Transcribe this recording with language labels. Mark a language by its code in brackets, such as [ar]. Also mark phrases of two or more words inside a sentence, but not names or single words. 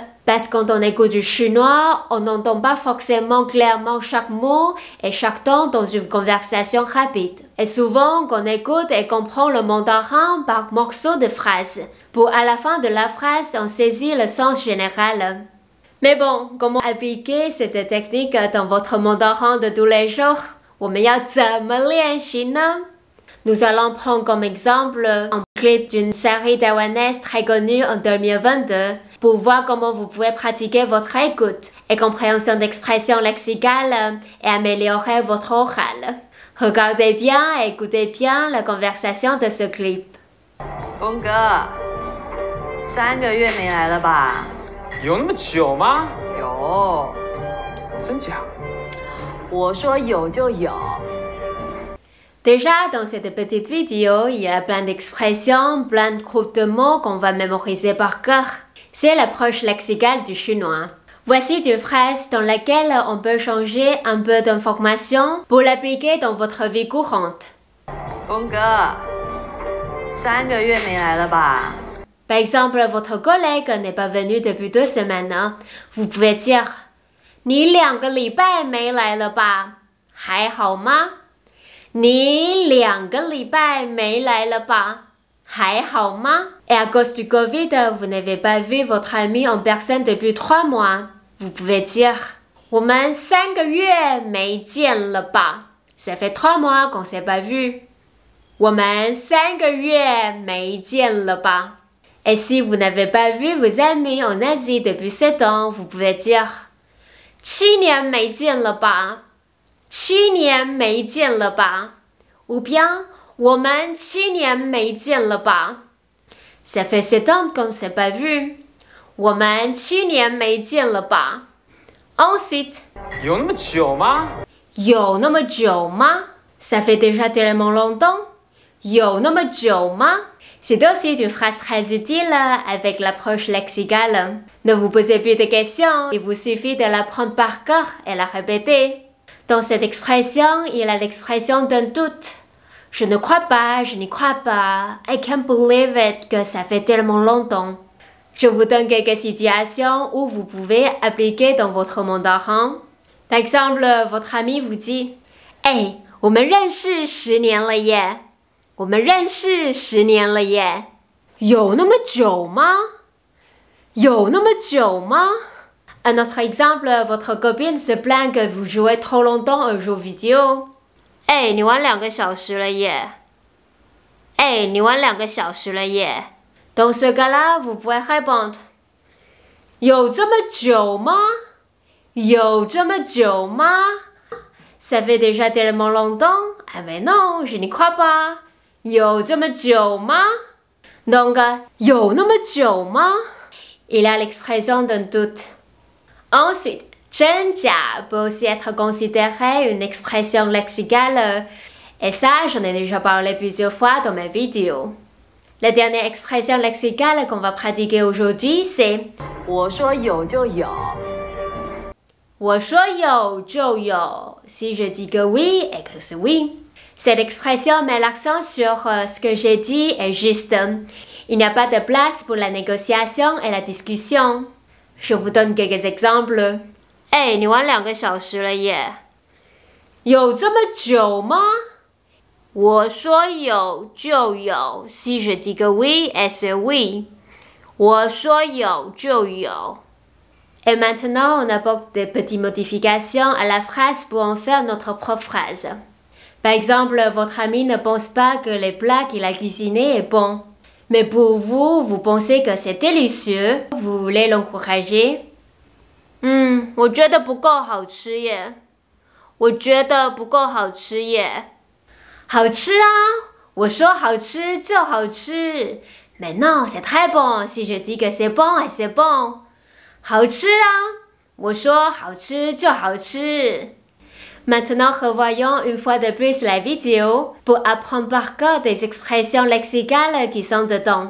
[fr] Parce que quand on écoute du chinois, on n'entend pas forcément clairement chaque mot et chaque ton dans une conversation rapide. Et souvent, on écoute et comprend le mandarin par morceaux de phrases. Pour à la fin de la phrase, on saisit le sens général. Mais bon, comment appliquer cette technique dans votre mandarin de tous les jours? [zh] 我们要怎么练习呢? [fr] Nous allons prendre comme exemple un clip d'une série taïwanaise très connue en 2022 pour voir comment vous pouvez pratiquer votre écoute et compréhension d'expressions lexicales et améliorer votre oral. Regardez bien et écoutez bien la conversation de ce clip. [zh] 峰哥，3个月没来了吧？有那么久吗？有，真假？我说有就有。 [fr] Déjà, dans cette petite vidéo, il y a plein d'expressions, plein de groupes de mots qu'on va mémoriser par cœur. C'est l'approche lexicale du chinois. Voici une phrase dans laquelle on peut changer un peu d'information pour l'appliquer dans votre vie courante. [zh] 峰哥，3个月没来了吧？ [fr] Par exemple, votre collègue n'est pas venu depuis 2 semaines. Vous pouvez dire [zh] « 你2个礼拜没来了吧？还好吗？你2个礼拜没来了吧？还好吗？ [fr] Et à cause du Covid, vous n'avez pas vu votre ami en personne depuis 3 mois. Vous pouvez dire [zh] « 我们3个月没见了吧？ [fr] Ça fait 3 mois qu'on s'est pas vu. [zh] 我们3个月没见了吧？ [fr] Et si vous n'avez pas vu vos amis en Asie depuis 7 ans, vous pouvez dire [zh] 7 年没见了吧？ 7年没见了吧？ [fr] Ou bien [zh] 我们7年没见了吧？ [fr] Ça fait 7 ans qu'on ne s'est pas vu. [zh] 我们7年没见了吧？ Ensuite 有那么久吗？有那么久吗？ [fr] Ça fait déjà tellement longtemps. [zh] 有那么久吗？ [fr] C'est aussi une phrase très utile avec l'approche lexicale. Ne vous posez plus de questions, il vous suffit de l'apprendre par cœur et la répéter. Dans cette expression, il y a l'expression d'un doute. Je ne crois pas, je n'y crois pas. [en] I can't believe it [fr] que ça fait tellement longtemps. Je vous donne quelques situations où vous pouvez appliquer dans votre mandarin. Par exemple, votre ami vous dit « Hey, [zh] 我们认识10年了耶！我们认识10年了耶！有那么久吗？有那么久吗？” [fr] Un autre exemple, votre copine se plaint que vous jouez trop longtemps aux jeux vidéo. [zh] « Hey, 你玩2个小时了耶！ Hey, 你玩2个小时了耶！ [fr] Dans ce cas-là, vous pouvez répondre « [zh] 有这么久吗？有这么久吗？ [fr] Ça fait déjà tellement longtemps? Ah mais non, je n'y crois pas. [zh] 有这么久吗？ Donc, 有那么久吗？ [fr] Il a l'expression d'un doute. Ensuite, 真假 peut aussi être considéré une expression lexicale. Et ça, j'en ai déjà parlé plusieurs fois dans mes vidéos. La dernière expression lexicale qu'on va pratiquer aujourd'hui, c'est [zh] 我说有就有。我说有就有 [fr] Si je dis que oui et que c'est oui. Cette expression met l'accent sur ce que j'ai dit est juste. Il n'y a pas de place pour la négociation et la discussion. Je vous donne quelques exemples. [zh] Hey, 你玩2个小时了耶！有这么久吗？我说有就有 [fr] Si je dis que oui et c'est oui. [zh] 我说有就有。 [fr] Et maintenant, on apporte des petites modifications à la phrase pour en faire notre propre phrase. Par exemple, votre ami ne pense pas que les plats qu'il a cuisinés est bon. Mais pour vous, vous pensez que c'est délicieux. Vous voulez l'encourager. [zh] 我觉得不够好吃耶。我觉得不够好吃耶。好吃啊！我说好吃就好吃。 [fr] Mais non, c'est très bon. Si je dis que c'est bon, et c'est bon. [zh] 好吃啊！我说好吃就好吃。 [fr] Maintenant, revoyons une fois de plus la vidéo pour apprendre par cœur des expressions lexicales qui sont dedans.